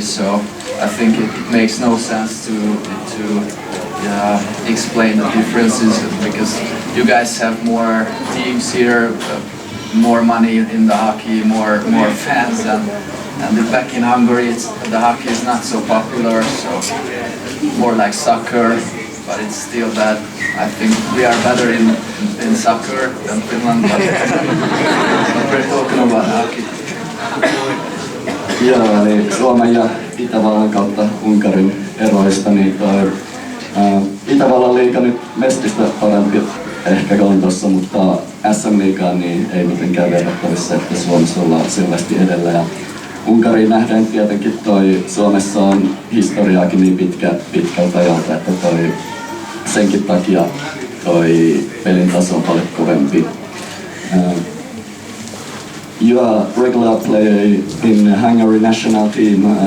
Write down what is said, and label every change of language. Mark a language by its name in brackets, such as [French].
[English] So I think it makes no sense to explain the differences because you guys have more teams here, more money in the hockey, more fans, and back in Hungary the hockey is not so popular, so more like soccer, but it's still that I think we are better in soccer than Finland, but we're talking about hockey. [Finnish] Joo, eli Suomen ja Itävallan kautta Unkarin eroista, niin Itävallan liiga nyt mestistä parempi ehkä Lontoossa, mutta SM-liigaan niin ei mitenkään verrattavissa, että Suomessa ollaan selvästi edellä. Ja Unkariin nähden tietenkin Suomessa on historiaakin niin pitkältä ajalta, että senkin takia pelin taso on paljon kovempi. [English] You are a regular player in Hungary national team.